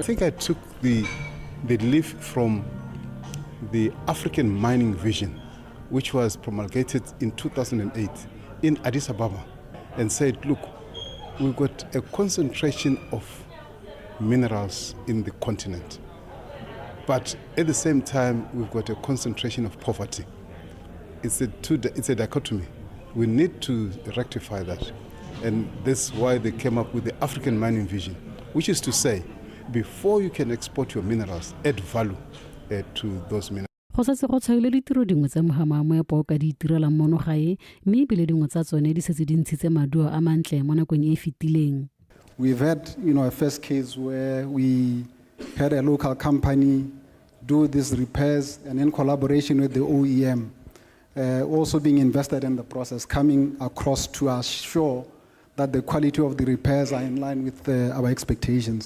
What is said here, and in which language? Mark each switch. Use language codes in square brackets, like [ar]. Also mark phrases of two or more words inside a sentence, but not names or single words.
[en] I think I took the leaf from the African mining vision, which was promulgated in 2008 in Addis Ababa, and said, look, we've got a concentration of minerals in the continent, but at the same time we've got a concentration of poverty. It's a dichotomy. We need to rectify that, and that's why they came up with the African mining vision, which is to say, before you can export your minerals, add value to those minerals. [tn] Go setse go tshwaile ditiro dingwe tsa mohama wa meepo ka di itirelang mono gae mme ebile dingwe tsa tsone di setse di ntshitse maduo a mantle mo nakong e fetileng. [en] We've had, a first case where we had a local company do these repairs, and in collaboration with the OEM, also being invested in the process, coming across to assure that the quality of the repairs are in line with our expectations.